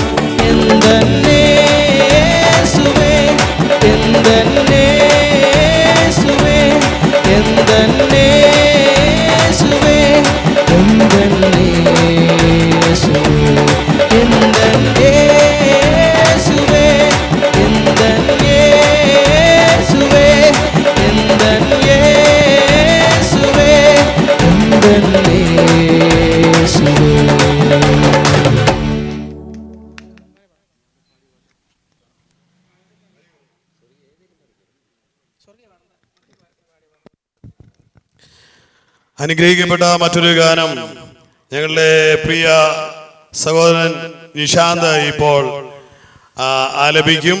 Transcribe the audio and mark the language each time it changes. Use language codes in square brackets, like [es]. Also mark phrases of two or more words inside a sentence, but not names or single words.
[ta] எந்தன் இயேசுவே, எந்தன் இயேசுவே, எந்தன் இயேசுவே, எந்தன் இயேசுவே, எந்தன் இயேசுவே, எந்தன் இயேசுவே, எந்தன் இயேசுவே, எந்தன் இயேசுவே. [ml] അനുഗ്രഹിക്കപ്പെട്ട മറ്റൊരു ഗാനം ഞങ്ങളുടെ പ്രിയ സഹോദരൻ നിശാന്ത് ഇപ്പോൾ ആലപിക്കും.